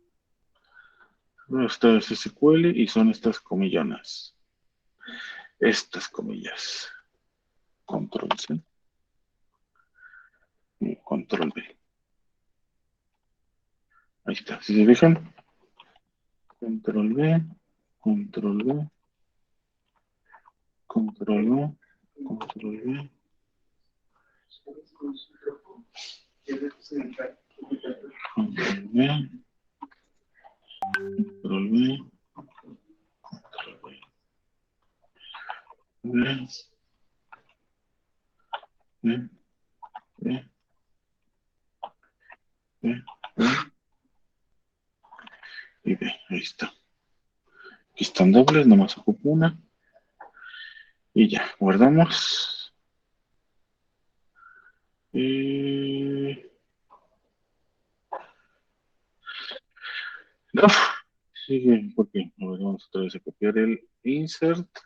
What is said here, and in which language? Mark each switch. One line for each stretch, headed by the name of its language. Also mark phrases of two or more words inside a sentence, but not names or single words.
Spanish: Esta es SQL y son estas comillonas. Estas comillas. Control C y control V. Ahí está. Si se fijan, control V, control V, control V, control V, control V, control V, V, V, V, V, V y V. Ahí está. Aquí están dobles, nomás ocupo una. Y ya, guardamos. No, sigue, porque a ver, vamos otra vez a copiar el insert.